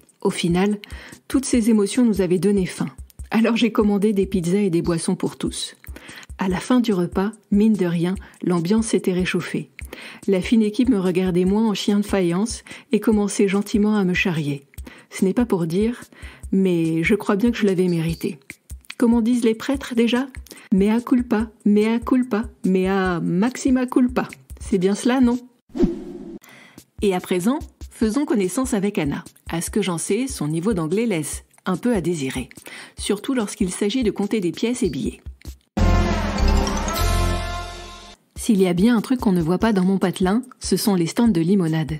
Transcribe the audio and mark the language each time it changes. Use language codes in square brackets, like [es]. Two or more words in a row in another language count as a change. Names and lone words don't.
[fr] Au final, toutes ces émotions nous avaient donné faim. Alors j'ai commandé des pizzas et des boissons pour tous. À la fin du repas, mine de rien, l'ambiance s'était réchauffée. La fine équipe me regardait moins en chien de faïence et commençait gentiment à me charrier. Ce n'est pas pour dire, mais je crois bien que je l'avais mérité. Comment disent les prêtres déjà ? [la] Mea culpa, mea culpa, mea maxima culpa. [fr] C'est bien cela, non ? Et à présent, faisons connaissance avec Anna. À ce que j'en sais, son niveau d'anglais laisse un peu à désirer. Surtout lorsqu'il s'agit de compter des pièces et billets. S'il y a bien un truc qu'on ne voit pas dans mon patelin, ce sont les stands de limonade.